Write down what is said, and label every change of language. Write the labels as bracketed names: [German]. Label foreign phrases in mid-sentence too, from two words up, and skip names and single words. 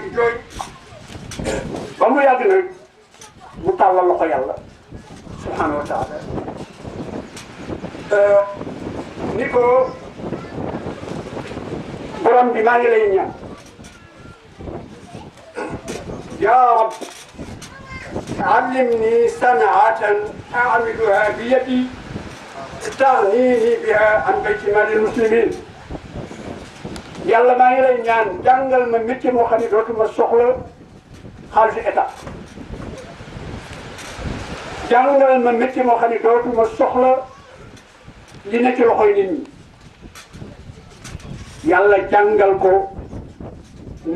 [Wolof] ba mu yàgg nag mu tàllal loxo yàlla [Arabic] سبحانه وتعالى [Wolof] ni ko borom bi maa ngi lay ñaan [Arabic] يا رب علمني صنعة أعملها بيدي تغنيني بها عن بيت مال المسلمين [Wolof] yàlla maa ngi lay ñaan jàngal ma métier moo xam ne dootuma soxla xaalisu état jàngal ma métier moo xam ne dootuma soxla li ne ci loxoy nit ñi yàlla jàngal ko nu